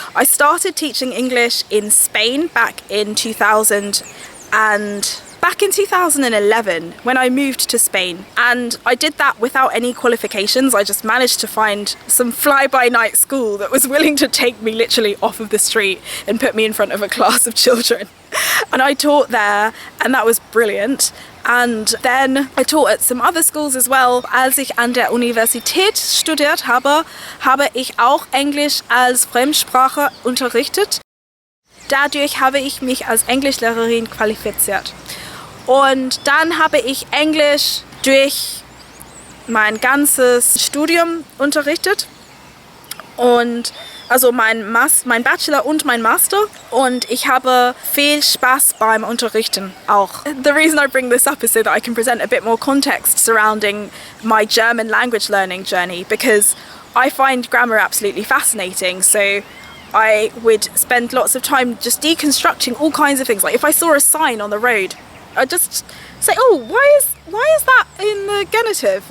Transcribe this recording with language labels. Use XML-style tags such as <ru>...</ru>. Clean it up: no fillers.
<en>I started teaching English in Spain back in 2011 when I moved to Spain, and I did that without any qualifications. I just managed to find some fly-by-night school that was willing to take me literally off of the street and put me in front of a class of children. And I taught there, and that was brilliant. And then I taught at some other schools as well.</en> <de>Als ich an der Universität studiert habe, habe ich auch Englisch als Fremdsprache unterrichtet. Dadurch habe ich mich als Englischlehrerin qualifiziert. Und dann habe ich Englisch durch mein ganzes Studium unterrichtet. Und also mein Bachelor und mein Master, und ich habe viel Spaß beim Unterrichten auch.</de> <en>The reason I bring this up is so that I can present a bit more context surrounding my German language learning journey, because I find grammar absolutely fascinating. So I would spend lots of time just deconstructing all kinds of things. Like if I saw a sign on the road, I'd just say, why is that in the genitive?</en>